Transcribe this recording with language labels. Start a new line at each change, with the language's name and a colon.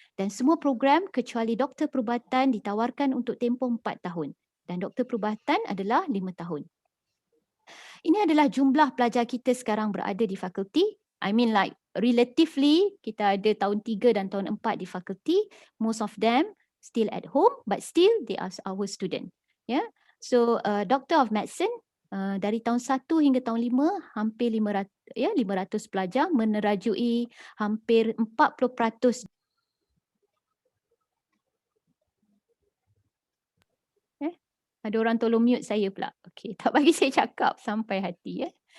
Malay: Dan semua program kecuali Doktor Perubatan ditawarkan untuk tempoh 4 tahun. Dan Doktor Perubatan adalah 5 tahun. Ini adalah jumlah pelajar kita sekarang berada di fakulti.
English: I mean like relatively,
Malay: kita ada tahun 3 dan tahun 4 di fakulti.
English: Most of them still at home, but still they are our student. Yeah.
Malay: So Doctor of Medicine dari tahun 1 hingga tahun 5 hampir 500 pelajar menerajui hampir 40%. Ada orang tolong mute saya pula. Okay, tak bagi saya cakap sampai hati.